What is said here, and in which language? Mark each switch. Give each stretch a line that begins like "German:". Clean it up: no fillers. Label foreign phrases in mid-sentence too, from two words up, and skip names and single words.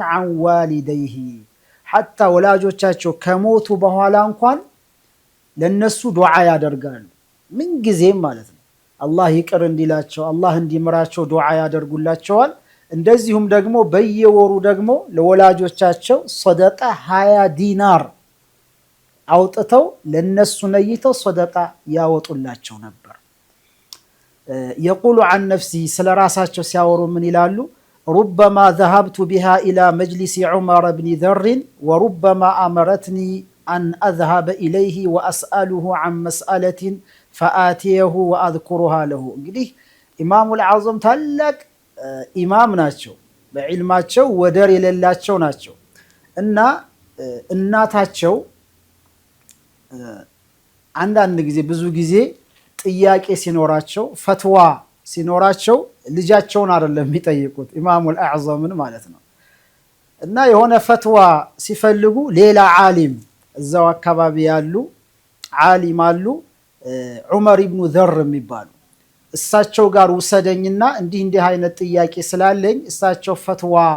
Arabic: عن والديه حتى
Amharic: ወላጆቻቸው ከሞቱ በኋላ እንኳን ለነሱ ዱዓ ያደርጋሉ። ምንጊዜም ማለት ነው አላህ ይቅር እንዲላቸው አላህ እንዲምራቸው ዱዓ ያደርጉላቸዋል። እንደዚሁም ደግሞ በየወሩ ደግሞ ለወላጆቻቸው ሰደቃ 20 ዲናር አውጥተው ለነሱ ነይተው ሰደቃ ያወጡላቸው ነበር።
Arabic: يقول عن نفسي
Amharic: ስለ ራሳቸው ሲያወሩ ምን ይላሉ?
Arabic: ربما ذهبت بها إلى مجلس عمر بن ذر وربما أمرتني أن أذهب إليه وأسأله عن مسألة فآتيه وأذكرها له።
Amharic: እንግዲህ ኢማሙ አልአዕዘም ታላቅ ኢማም ናቸው፣ በዕልማቸው ወደር የሌላቸው ናቸው እና እናታቸው አንዳንድ ጊዜ ብዙ ጊዜ ጥያቄ ሲኖራቸው ፈትዋ ሲኖራቸው ልጃቸውን አይደለም የሚጠይቁት ኢማሙ አልአዕዘምን ማለት ነው። እና የሆነ ፈትዋ ሲፈልጉ ሌላ ዓሊም እዛው አካባቢ ያሉ ዓሊም አሉ ዑመር ኢብኑ ዘር የሚባሉ እሳቸው ጋር ውሰደኝና እንዲህ አይነት ጥያቄ ስላለኝ እሳቸው ፈትዋ